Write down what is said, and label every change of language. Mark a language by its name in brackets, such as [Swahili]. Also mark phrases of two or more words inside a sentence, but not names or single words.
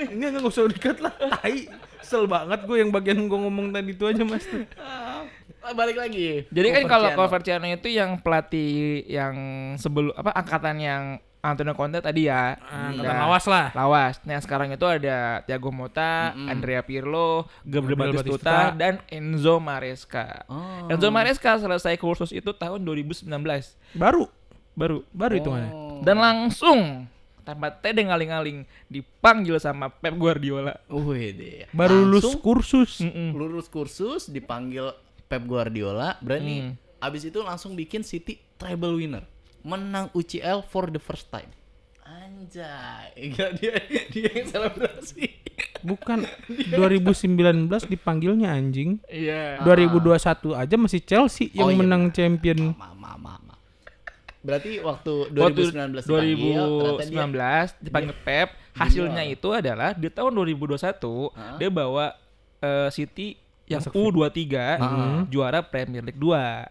[Indonesian] Enggak usah dikat lah. Tai. Kesel banget gue yang bagian gue ngomong tadi itu aja, Mas. Balik lagi. Jadi kan kalau Coverciano. Coverciano itu yang pelatih yang sebelum angkatan yang Antonio Conte tadi ya. Angkatan lawas lah. Lawas. Nah, sekarang itu ada Thiago Motta, Andrea Pirlo, Gabriel Batistuta, Batistuta, dan Enzo Maresca. Oh. Enzo Maresca selesai kursus itu tahun 2019. Baru Hitungannya. dan langsung tanpa tede ngaling-ngaling dipanggil sama Pep Guardiola. Wih deh. Baru lulus Langsung kursus. lulus kursus, dipanggil Pep Guardiola, berani. Abis itu langsung bikin City [English] treble winner, [Indonesian] menang UCL [English] for the first time. [Indonesian] Anjay, enggak dia yang selebrasi. Bukan 2019 dipanggilnya anjing. Iya. 2021 aja masih Chelsea yang Oh, iya menang champion. Mama. Berarti waktu Waktu 2019 dipanggil Pep, hasilnya itu adalah di tahun 2021 dia bawa City yang U23 juara Premier League 2.